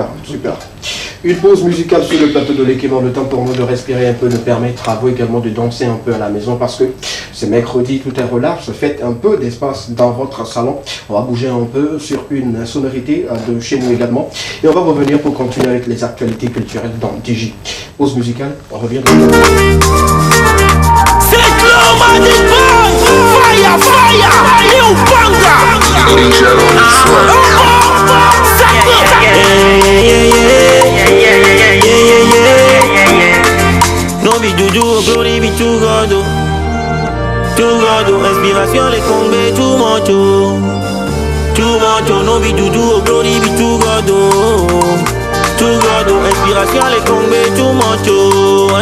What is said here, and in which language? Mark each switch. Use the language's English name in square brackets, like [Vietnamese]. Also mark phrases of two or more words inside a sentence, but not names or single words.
[French] Une pause musicale sur le plateau de l'équipement, le temps pour nous de respirer un peu, de permettre à vous également de danser un peu à la maison parce que c'est mercredi, tout est relâche, faites un peu d'espace dans votre salon. On va bouger un peu sur une sonorité de chez nous également et on va revenir pour continuer avec les actualités culturelles dans DJ. Pause musicale, on revient dans le [Nigerian Pidgin] No be juju, glory be to God. To God, [French] inspiration les combats [Nigerian Pidgin] too much. No be juju, glory be to God. To God, [French] inspiration les combats [Nigerian Pidgin] too much.